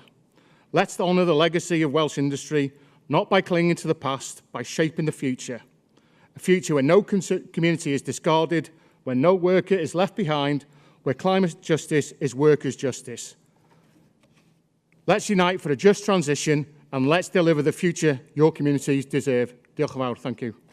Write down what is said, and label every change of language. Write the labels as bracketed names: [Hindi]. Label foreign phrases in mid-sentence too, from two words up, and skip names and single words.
[English] Let's honour the legacy of Welsh industry, not by clinging to the past, by shaping the future. A future where no community is discarded, where no worker is left behind, where climate justice is workers' justice. Let's unite for a just transition and let's deliver the future your communities deserve. [Welsh] Diolch yn fawr. [English] Thank you.